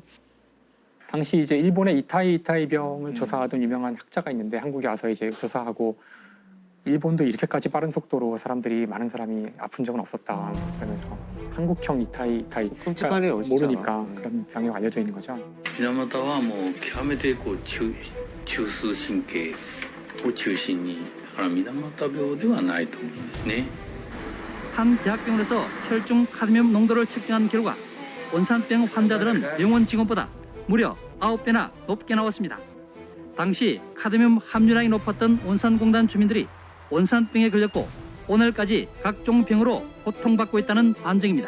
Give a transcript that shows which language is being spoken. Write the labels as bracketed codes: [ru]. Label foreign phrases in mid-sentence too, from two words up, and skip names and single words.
[ko] 당시 이제 일본의 이타이병을 조사하던 유명한 학자가 있는데 한국에 와서 이제 조사하고 일본도 이렇게까지 빠른 속도로 많은 사람이 아픈 적은 없었다. 그러면서 한국형 이타이 끔찍하네요, 진짜. 모르니까 그런 병이 알려져 있는 거죠. [ja] 水俣はもう極めてこう中枢神経を中心にだから水俣病ではないと思いますね。 [ko] 한 대학병원에서 혈중 카드뮴 농도를 측정한 결과 온산병 환자들은 병원 직원보다 무려 9배나 높게 나왔습니다. 당시 카드뮴 함유량이 높았던 온산공단 주민들이 온산병에 걸렸고 오늘까지 각종 병으로 고통받고 있다는 반증입니다.